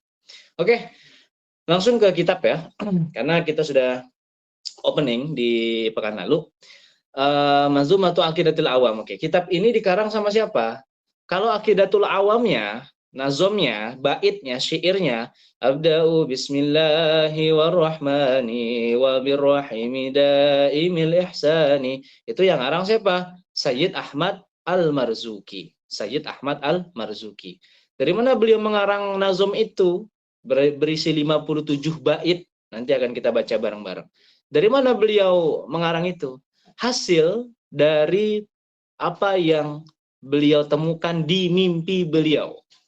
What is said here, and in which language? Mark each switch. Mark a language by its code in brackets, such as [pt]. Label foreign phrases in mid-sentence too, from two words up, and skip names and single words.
[id] Oke, langsung ke kitab ya. Karena kita sudah opening di pekan lalu. Manzumatul Aqidatul Awam. Oke, kitab ini dikarang sama siapa? Kalau Aqidatul Awamnya, nazomnya, baitnya, syairnya, [ar] أبدأ باسم الله والرحمن وبالرحيم دائم الإحسان. [id] Itu yang ngarang siapa? Sayyid Ahmad Al-Marzuki. Sayyid Ahmad Al-Marzuki. Dari mana beliau mengarang nazom itu? Berisi 57 bait. Nanti akan kita baca bareng-bareng. Dari mana beliau mengarang itu? Hasil dari apa yang beliau temukan di mimpi beliau.